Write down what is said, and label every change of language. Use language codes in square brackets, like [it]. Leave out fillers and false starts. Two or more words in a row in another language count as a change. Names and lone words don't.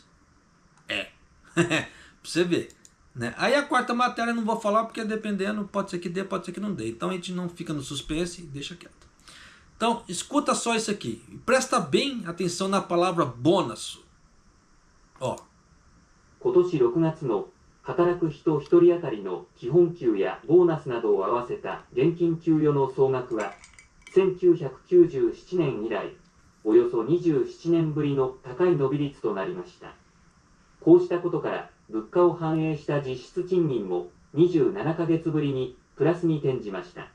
[pt] Pra você ver, né? Aí a quarta matéria eu não vou falar porque dependendo, pode ser que dê, pode ser que não dê. Então a gente não fica no suspense e deixa quieto. Então escuta só isso aqui. Presta bem atenção na palavra bônus. Ó. [ja] 今年6月の働く人1人当たりの基本給やボーナスなどを合わせた現金給与の総額は1997年以来およそ27年ぶりの高い伸び率となりました。こうしたことから物価を反映した実質賃金も27ヶ月ぶりにプラスに転じました。